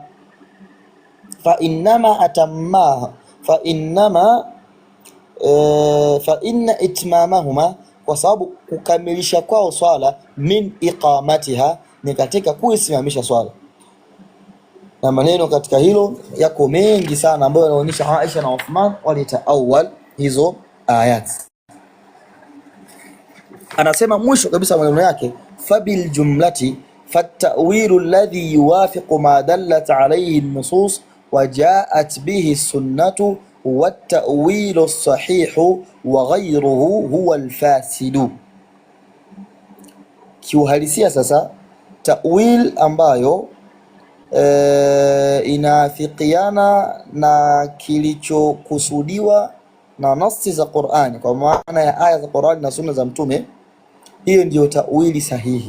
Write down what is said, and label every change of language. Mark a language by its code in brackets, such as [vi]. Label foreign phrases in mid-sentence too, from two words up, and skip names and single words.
[ar] فإن إتمامهما, [sw] kwa sababu kukamilisha kwao swala, [ar] من إقامتها, [sw] ni katika kuisimamisha swala. Na maneno katika hilo yako mengi sana ambayo yanaonyesha Aisha na Uthman walitaawal hizo ayat. Anasema mwisho kabisa maneno yake, [ar] فبالجملة فالتأويل الذي يوافق ما دلت عليه النصوص وجاءت به السنة والتأويل الصحيح وغيره هو الفاسد. [sw] Kiuhalisia sasa, ta'wil ambayo inaafikiana na kilichokusudiwa na nasi za Qur'ani, kwa maana ya aya za Qur'ani na sunna za Mtume, hiyo ndiyo ta'wili sahihi.